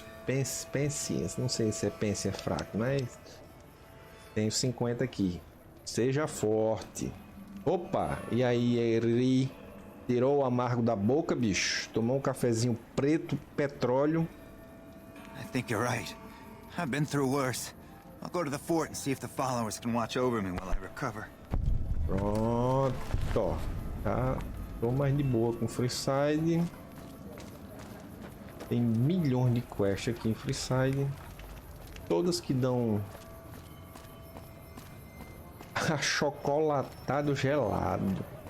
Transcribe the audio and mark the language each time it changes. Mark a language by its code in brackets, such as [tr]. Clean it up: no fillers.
[pt] Dos pensinhas. Não sei se é pense é fraco, mas tenho 50 aqui. Seja forte. Opa, e aí, ele tirou o amargo da boca, bicho. Tomou um cafezinho preto, petróleo. [en] I think you're right. I've been through worse. I'll go to the fort and see if the followers can watch over me while I recover. [pt] Pronto, tá. Tô mais de boa com Freeside. Tem milhões de quests aqui em Freeside. Todas que dão achocolatado gelado.